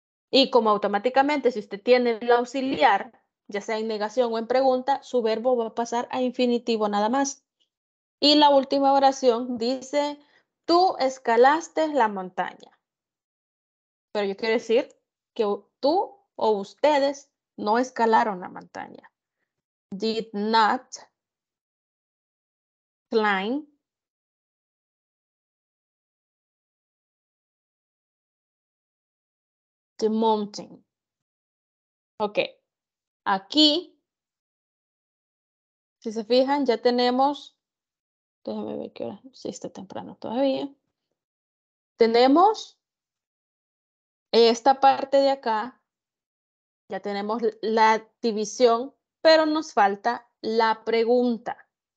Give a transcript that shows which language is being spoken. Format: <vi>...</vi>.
<es>Y como automáticamente, si usted tiene el auxiliar, ya sea en negación o en pregunta, su verbo va a pasar a infinitivo nada más. Y la última oración dice, tú escalaste la montaña. Pero yo quiero decir que tú o ustedes no escalaron la montaña.</es> <en>Did not climb the mountain.</en> <es>Ok, aquí, si se fijan, ya tenemos, déjame ver qué hora, sí está temprano todavía. Tenemos esta parte de acá, ya tenemos la división, pero nos falta la pregunta.</es>